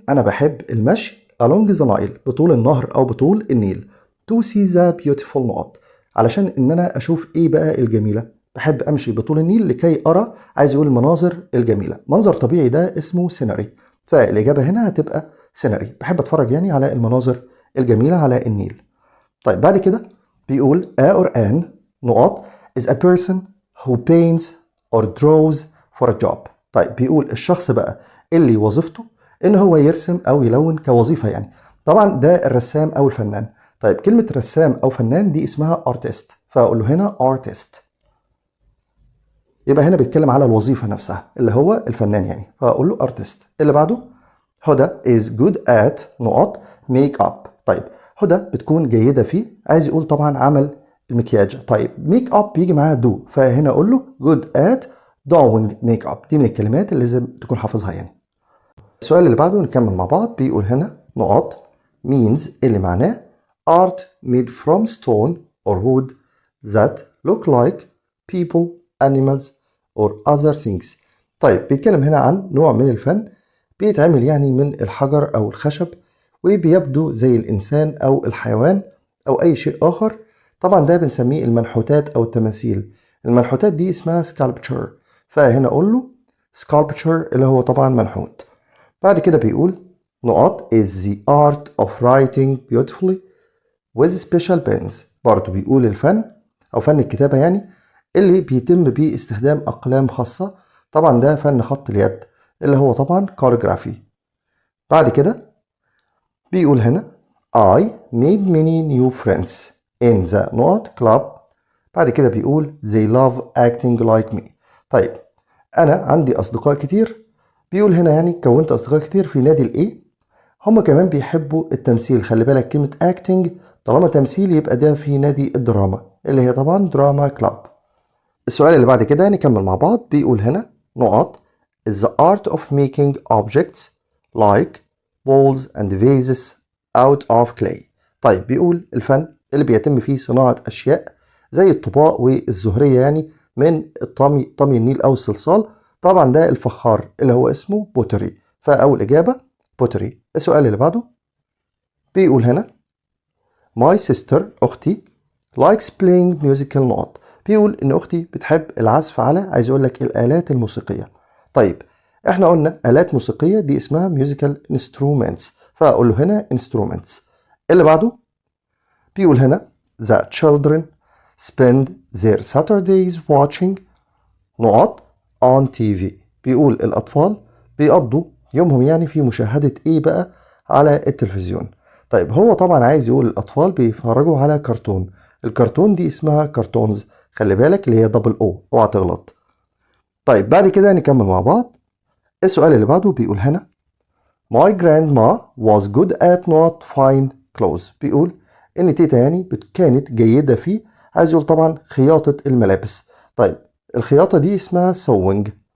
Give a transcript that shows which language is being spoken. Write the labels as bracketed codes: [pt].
[ar] أنا بحب المشي [en] along the Nile [ar] بطول النهر أو بطول النيل [en] to see the beautiful [ar] علشان إن أنا أشوف إيه بقى الجميلة. بحب أمشي بطول النيل لكي أرى، عايز يقول المناظر الجميلة. منظر طبيعي ده اسمه سيناري، فالإجابة هنا هتبقى سيناري. بحب أتفرج يعني على المناظر الجميلة على النيل. طيب بعد كده بيقول [en] a or an is a person who paints or draws for a job. [ar] طيب بيقول الشخص بقى اللي وظيفته إن هو يرسم أو يلون كوظيفة يعني. طبعا ده الرسام أو الفنان. طيب كلمة رسام أو فنان دي اسمها artist، فأقول له هنا artist. يبقى هنا بيتكلم على الوظيفة نفسها اللي هو الفنان يعني، فأقول له artist. اللي بعده [en] هدى is good at make up. [ar] طيب هدى بتكون جيدة فيه، عايز يقول طبعا عمل المكياج. [en] طيب make up [ar] بيجي معاها [en] do، [ar] فهنا أقول له [en] good at doing make up. [ar] دي من الكلمات اللي لازم تكون حافظها يعني. السؤال اللي بعده نكمل مع بعض. بيقول هنا [en] means [ar] اللي معناه [en] art made from stone or wood that look like people, animals or other things. [ar] طيب بيتكلم هنا عن نوع من الفن بيتعمل يعني من الحجر أو الخشب وبيبدو زي الإنسان أو الحيوان أو أي شيء آخر. طبعا ده بنسميه المنحوتات أو التماثيل. المنحوتات دي اسمها sculpture، فهنا أقول له sculpture اللي هو طبعا منحوت. بعد كده بيقول [en] is the art of writing beautifully with special pens. [ar] برضه بيقول الفن أو فن الكتابة يعني اللي بيتم بيه استخدام أقلام خاصة. طبعا ده فن خط اليد اللي هو طبعا calligraphy. بعد كده بيقول هنا [en] I made many new friends in the club. [ar] بعد كده بيقول [en] they love acting like me. [ar] طيب أنا عندي أصدقاء كتير. بيقول هنا يعني كونت أصدقاء كتير في نادي الإيه، هم كمان بيحبوا التمثيل. خلي بالك كلمة acting طالما تمثيل يبقى ده في نادي الدراما اللي هي طبعا دراما كلاب. السؤال اللي بعد كده نكمل مع بعض. بيقول هنا [en] is the art of making objects like balls and vases out of clay. [ar] طيب بيقول الفن اللي بيتم فيه صناعة أشياء زي الطباق والزهرية يعني من طمي النيل أو الصلصال. طبعا ده الفخار اللي هو اسمه بوتري، فأول إجابة بوتري. السؤال اللي بعده بيقول هنا [en] my sister [ar] أختي [en] likes playing musical [ar] بيقول إن أختي بتحب العزف على، عايز أقول لك الآلات الموسيقية. طيب إحنا قلنا آلات موسيقية دي اسمها musical instruments، فأقول له هنا instruments. اللي بعده بيقول هنا [en] the children spend their Saturdays watching on TV. [ar] بيقول الأطفال بيقضوا يومهم يعني في مشاهدة إيه بقى على التلفزيون. طيب هو طبعا عايز يقول الأطفال بيتفرجوا على كرتون. الكرتون دي اسمها كرتونز، خلي بالك اللي هي دبل او، اوعى تغلط. طيب بعد كده نكمل مع بعض. السؤال اللي بعده بيقول هنا [en] my grandma was good at fine clothes. [ar] بيقول ان تيتا يعني كانت جيدة في، عايز يقول طبعا خياطة الملابس. طيب الخياطة دي اسمها sewing.